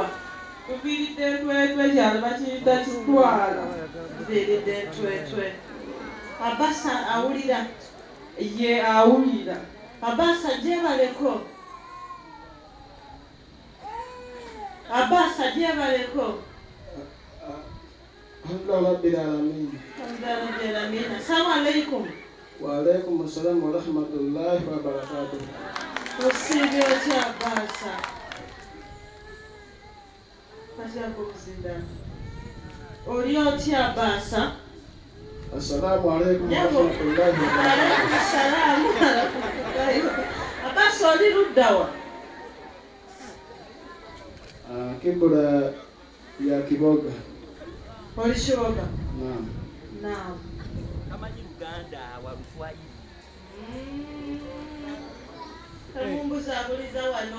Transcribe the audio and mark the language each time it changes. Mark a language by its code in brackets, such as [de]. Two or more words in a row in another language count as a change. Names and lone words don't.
[lg] Tuviiridde ntwetwe kyalo bakiyita kitwala. muviiridde ntwetwe Abaasa awulira Ye awulira. Abaasa gyebaleko Abaasa gyebaleko [ar] الحمد لله رب العالمين. الحمد لله. السلام عليكم. وعليكم السلام ورحمة الله وبركاته. [lg] Osiibye otya Abaasa? Katyako okuzinda. Oli otya Abaasa? [ar] السلام عليكم و [lg] Yabo. [ar] رحمة الله وبركاته. عليكم السلام. [lg] Abaasa oli ludda wa? Kibula ya Kiboga. Oli Kiboga? Naam. Naam. Amanyi Luganda wa Luswayiri. Mumbuza abuliza wano.